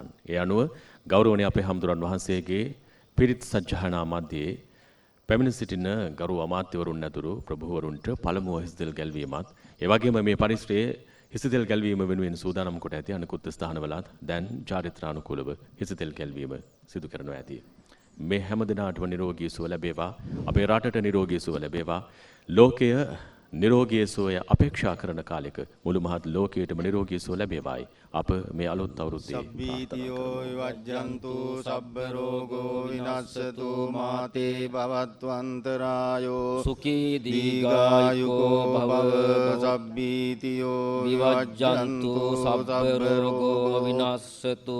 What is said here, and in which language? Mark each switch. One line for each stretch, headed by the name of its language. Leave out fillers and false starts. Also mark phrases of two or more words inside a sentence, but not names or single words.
Sinhala: ඒ අනුව ගෞරවනීය අපේ හමුදුරන් වහන්සේගේ පිරිත් සජ්ජහානා මැදේ පැමිණ සිටින ගරු අමාත්‍යවරුන් ඇතුළු ප්‍රභූවරුන්ට පළමුව හිසතෙල් ගැල්වීමත් ඒ වගේම මේ පරිශ්‍රයේ හිසතෙල් ගැල්වීම වෙනුවෙන් සූදානම් කොට ඇති අනෙකුත් ස්ථානවලත් දැන් චාරිත්‍රානුකූලව හිසතෙල් ගැල්වීම සිදු කරනවා ඇති. මේ හැම දිනාටම නිරෝගී සුව ලැබේවා. අපේ රටට නිරෝගී සුව ලැබේවා. ලෝකය නිරෝගී සුවය අපේක්ෂා කරන කාලෙක මුළු මහත් ලෝකයටම නිරෝගී සුව ලැබේවායි අප මේ අලුත් අවුරුද්දේ
Pali: සබ්බීතියෝ විවජ්ජන්තු සබ්බ රෝගෝ විනස්සතු මාතේ භවත්වන්තරායෝ සුඛී දීඝායුකෝ භව. සබ්බීතියෝ විවජ්ජන්තු සබ්බ රෝගෝ විනස්සතු